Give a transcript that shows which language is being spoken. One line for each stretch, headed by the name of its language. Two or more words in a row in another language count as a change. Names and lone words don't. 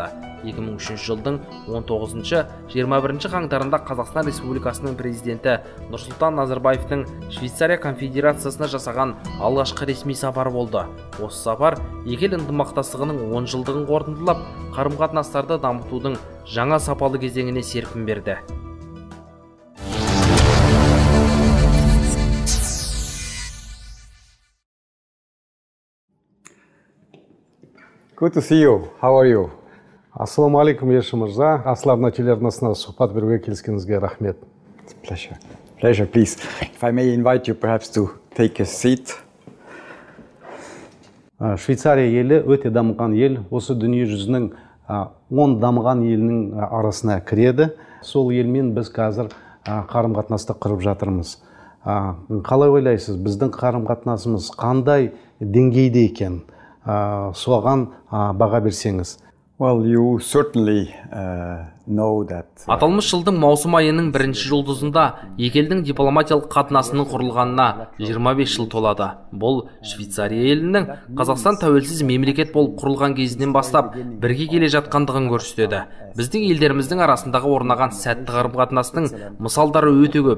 Kazakh: 2003 жылдың 19-21 қаңтарында Қазақстан Республикасының президенті Нұрсұлтан Назарбаевтың Швейцария конфедерациясына жасаған алғашқы ресми сапары болды. Осы сапар екі ел ынтымақтастығының 10 жылдығын қорытындылап, қарым-қатынастарды дамытудың жаңа сапалы кезеңіне серпін берді.
English: Good to see you. How are you?
Arabic: السلام عليكم,
Kazakh: Ерші мырза. Асларна телеарнасына сұхбат беруге келіскеніңізге рахмет.
English: Pleasure. Pleasure, please. If I may invite you perhaps to take a seat.
Kazakh: Швейцария елі өте дамыған ел. Осы дүние жүзінің 10 дамыған елінің арасына кіреді. Сол елмен біз қазір қарым-қатынасты құрып жатырмыз. Қалай ойлайсыз, біздің қарым-қатынасымыз қандай деңгейде екен? Соған баға берсеңіз.
English: Well, you certainly know that.
Kazakh: Аталмыш жылдың маусым айының бірінші жұлдызында екі елдің дипломатиялық қатынасының құрылғанына 25 жыл толады. Бұл Швейцария елінің Қазақстан тәуелсіз мемлекет болып құрылған кезінен бастап бірге келе жатқандығын көрсетеді. Біздің елдеріміздің арасындағы орнаған сәтті қарым-қатынастың мысалдары өте көп.